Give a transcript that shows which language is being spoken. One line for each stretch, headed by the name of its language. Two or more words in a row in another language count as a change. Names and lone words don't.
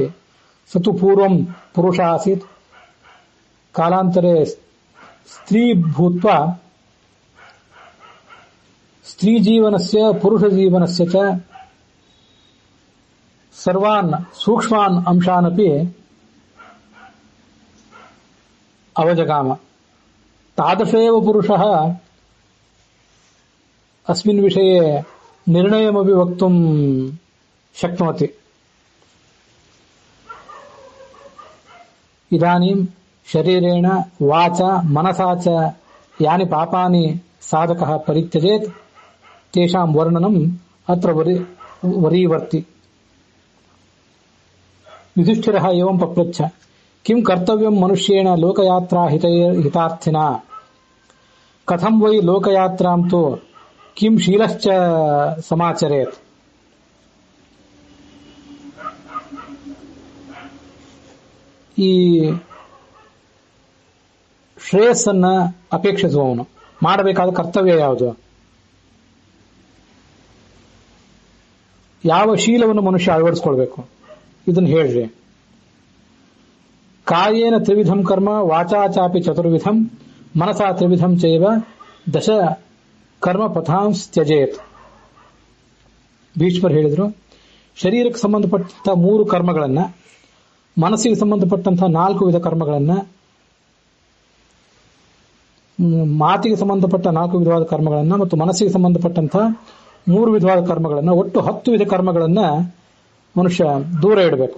Sanskrit: स तु पूर्वं पुरुषः आसीत्, कालान्तरे स्त्री भूत्वा स्त्री जीवनस्य पुरुष जीवनस्य च ಸರ್ವಾನ್ ಸೂಕ್ಷ್ಮಾನ್ ಅಂಶಾನಪಿ ಅವಜಗಾಮ ತಾದೃಶೇವ ಪುರುಷಃ ಅಸ್ಮಿನ್ ವಿಷಯೇ ನಿರ್ಣಯಮಪಿ ವಕ್ತುಂ ಶಕ್ನೋತಿ. ಇದಾನೀಂ ಶರೀರೇಣ ವಾಚ ಮನಸಾ ಚ ಯಾನಿ ಪಾಪಾನಿ ಸಾಧಕಃ ಪರಿತ್ಯಜೇತ್ ತೇಷಾಂ ವರ್ಣನಂ ಅತ್ರ ವರೀವರ್ತಿ. ಯುಧಿಷ್ಠಿರಃ ಏವಂ ಪಪ್ರಚ್ಛ ಕಿಂ ಕರ್ತವ್ಯಂ ಮನುಷ್ಯೇಣ ಲೋಕಯಾತ್ರಾ ಹಿತಾರ್ಥಿನಾ ಕಥಂ ವೈ ಲೋಕಯಾತ್ರಾಂ ತು ಕಿಂ ಶೀಲಶ್ಚ ಸಮಾಚರೇತ್.
Kannada: ಈ ಶ್ರೇಯಸ್ಸನ್ನ ಅಪೇಕ್ಷಿಸುವವನು ಮಾಡಬೇಕಾದ ಕರ್ತವ್ಯ ಯಾವುದು? ಯಾವ ಶೀಲವನ್ನು ಮನುಷ್ಯ ಅಳವಡಿಸಿಕೊಳ್ಬೇಕು ಇದನ್ನು ಹೇಳ್ರಿ.
Sanskrit: ಕಾಯೇನ ತ್ರಿವಿಧಂ ಕರ್ಮ ವಾಚಾ ಚಾಪಿ ಚತುರ್ವಿಧಂ ಮನಸಾ ತ್ರಿವಿಧಂ ಚೈವ ದಶ ಕರ್ಮ ಪಥಾಂಸ್ ತ್ಯಜೇತ್.
Kannada: ಭೀಷ್ಮರು ಹೇಳಿದರು, ಶರೀರಕ್ಕೆ ಸಂಬಂಧಪಟ್ಟಂತಹ 3 ಕರ್ಮಗಳನ್ನ, ಮನಸ್ಸಿಗೆ ಸಂಬಂಧಪಟ್ಟಂತಹ 4 ವಿಧ ಕರ್ಮಗಳನ್ನ, ಮಾತಿಗೆ ಸಂಬಂಧಪಟ್ಟ 4 ವಿಧವಾದ ಕರ್ಮಗಳನ್ನ ಮತ್ತು ಮನಸ್ಸಿಗೆ ಸಂಬಂಧಪಟ್ಟಂತಹ 3 ವಿಧವಾದ ಕರ್ಮಗಳನ್ನ, ಒಟ್ಟು 10 ವಿಧ ಕರ್ಮಗಳನ್ನ ಮನುಷ್ಯ ದೂರ ಇಡಬೇಕು.